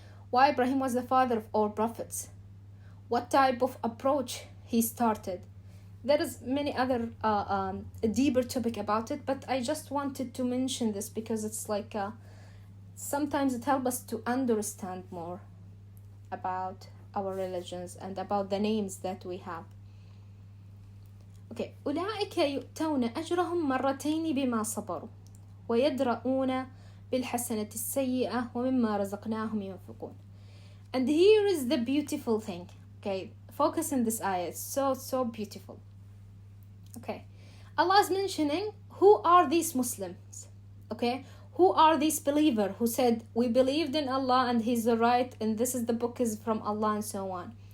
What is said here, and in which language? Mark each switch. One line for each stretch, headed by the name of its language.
English: Why Ibrahim was the father of all prophets. What type of approach he started. There is many other deeper topic about it, but I just wanted to mention this because it's like sometimes it helps us to understand more about our religions and about the names that we have.
Arabic: Okay, أولئك يؤتون أجرهم مرتين بما صبروا ويدرؤون بالحسنة السيئة ومما رزقناهم ينفقون.
English: And here is the beautiful thing. Okay, focus on this ayah. It's so beautiful. Okay, Allah is mentioning who are these Muslims. Okay, who are these believers who said we believed in Allah and He's the right and this is the book is from Allah and so on.